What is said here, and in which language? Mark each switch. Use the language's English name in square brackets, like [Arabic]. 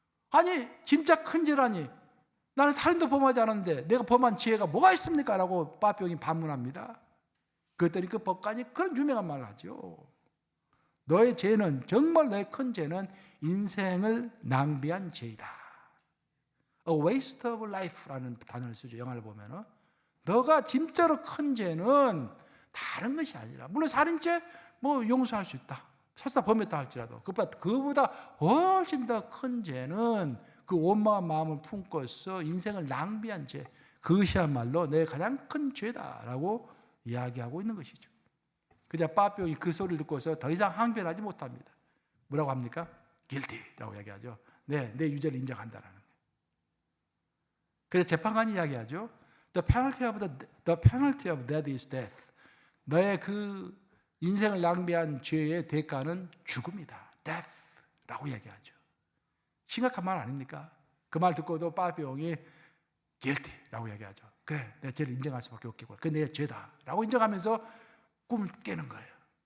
[Korean] 아니 진짜 큰 죄라니. 나는 살인도 범하지 않았는데 내가 범한 죄가 뭐가 있습니까? 라고 빠삐용이 반문합니다. 그랬더니 그 법관이 그런 유명한 말을 하죠. 너의 죄는, 정말 너의 큰 죄는 인생을 낭비한 죄이다. [English] A waste of life [Korean] 라는 단어를 쓰죠. 영화를 보면은. 너가 진짜로 큰 죄는 다른 것이 아니라, 물론 살인죄 용서할 수 있다. 설사 범했다 할지라도 그보다 훨씬 더 큰 죄는 그 원망한 마음을 품고서 인생을 낭비한 죄, 그것이야말로 내 가장 큰 죄다라고 이야기하고 있는 것이죠. 그자 빠삐용이 그 소리를 듣고서 더 이상 항변하지 못합니다. 뭐라고 합니까? guilty라고 이야기하죠. 네, 내 유죄를 인정한다라는 거예요. 그래서 재판관이 이야기하죠. [English] The penalty of death is death. [Korean] 너의 그 인생을 낭비한 죄의 대가는 죽음이다. death라고 얘기하죠. 심각한 말 아닙니까? 그 말 듣고도 빠삐용이 guilty라고 얘기하죠. 그래, 내 죄를 인정할 수밖에 없겠고, 그게 내 죄다라고 인정하면서 꿈을 깨는 거예요.